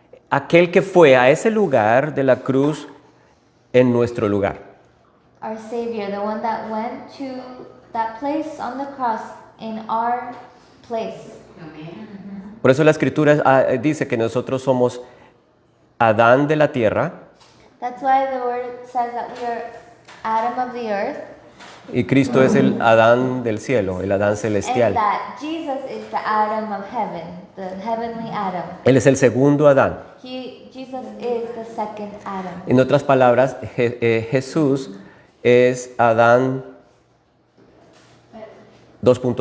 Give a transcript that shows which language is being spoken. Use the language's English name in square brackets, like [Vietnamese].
[Spanish] Aquel que fue a ese lugar de la cruz en nuestro lugar. [English] Our Savior, the one that went to that place on the cross in our place. [Spanish] Por eso la Escritura dice que nosotros somos Adán de la tierra [English] That's why the word says that we are Adam of the earth [Spanish] y Cristo es el Adán del cielo, el Adán celestial. [English] and that Jesus is the Adam of heaven, the heavenly Adam. [Spanish] Él es el segundo Adán. [English] Jesus is the second Adam. [Spanish] En otras palabras, Jesús es Adán 2.0.